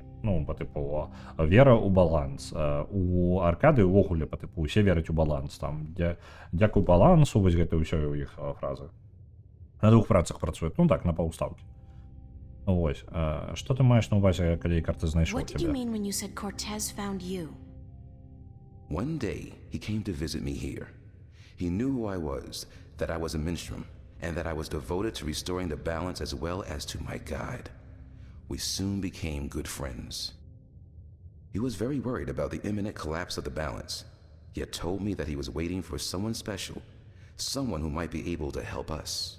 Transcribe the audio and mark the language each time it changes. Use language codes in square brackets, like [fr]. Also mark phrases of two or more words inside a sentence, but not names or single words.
[be] Па тыпу вера ў баланс. У аркады ўвогуле па тыпу усе вераць у баланс. Там дзякуй балансу, вось гэта ўсё ў іх фразы. На двух працах працуюць, так, на паўставкі. Вось, што ты маеш на ўвазе, калі Кортез знайшоў [en] What did you mean when you said Cortez found you? One day, he came to visit me here. He knew who I was, that I was a minstrel, and that I was devoted to restoring the balance as well as to my God. We soon became good friends. He was very worried about the imminent collapse of the balance, yet told me that he was waiting for someone special, someone who might be able to help us.